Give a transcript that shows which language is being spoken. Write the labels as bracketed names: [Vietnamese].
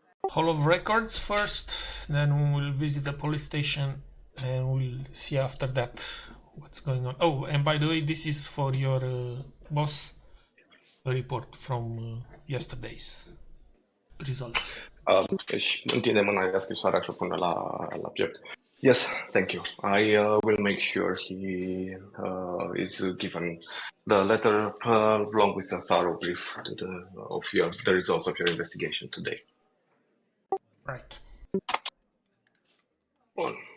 [English] Hall of Records first, then we'll visit the police station and we'll see after that what's going on. Oh, and by the way, this is for your boss, a report from yesterday's results. [Romanian] Își întinde mâna, ia scrisoarea și o pune la piept. [English] Yes, thank you. I will make sure he is given the letter along with a thorough brief of the results of your investigation today. Right. [Romanian] Bun.